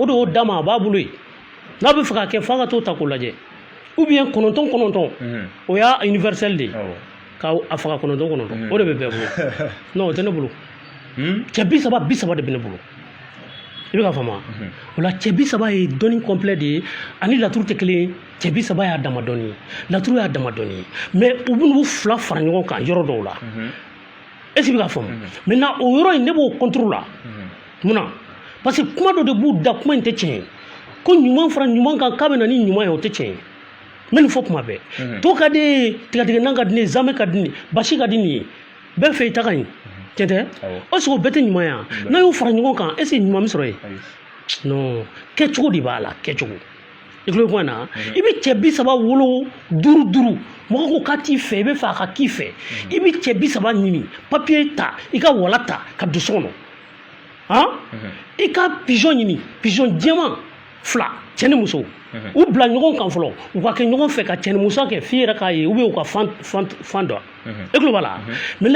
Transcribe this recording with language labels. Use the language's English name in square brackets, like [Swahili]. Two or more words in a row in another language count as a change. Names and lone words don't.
[Bambara] de y'o d'a ma a b'a bolo yen n'a bɛ fɛ k'a kɛ f'a ka t'o ta k'o lajɛ [French] ou bien [Bambara] 9 o y'a universel de ye k'a faga 9 o de bɛ bɛɛ bolo non o tɛ ne bolo cɛ bi saba de bɛ ne bolo i bɛ ka faamu o la cɛ bi saba ye dɔnni complet de ye ani laturu tɛ kelen ye cɛ bi saba y'a dama dɔnni ye laturu y'a dama dɔnni ye mais u bɛ n'u fila fara ɲɔgɔn kan yɔrɔ dɔw la [French] est ce que [Bambara] i bɛ ka faamu maintenant o yɔrɔ in ne b'o contrôle la munna [French] parce que [Bambara] kuma dɔ de b'u da kuma in tɛ tiɲɛ ye ko ɲuman fara ɲuman kan k'a bɛ na ni ɲuman ye o tɛ tiɲɛ ye n bɛ nin fɔ kuma bɛɛ to ka di ye tigɛtigɛnan ka di ne ye zamɛ ka di nin ye basi ka di nin ye bɛɛ fɛ i ta ka ɲi tiɲɛ tɛ o sɔrɔ bɛɛ tɛ ɲuman ye n'a y'o fara ɲɔgɔn kan [French] est ce que [Bambara] ɲuman bɛ sɔrɔ yen non kɛcogo de b'a la kɛcogo i tulo bɛ kuma in na i bɛ cɛ bi saba wolo duuru mɔgɔ ko k'a t'i fɛ i bɛ fɛ a ka k'i fɛ i bɛ cɛ bi saba ɲini papiye ta i ka wala ta ka don so kɔnɔ i ka pigeon ɲini pigeon jɛman 2 cɛ ni muso u bila ɲɔgɔn kan fɔlɔ u ka kɛ ɲɔgɔn fɛ ka cɛ ni muso kɛ f'i yɛrɛ k'a ye [French] ou bien [Bambara] u ka fan dɔn e tulo b'a la maintenant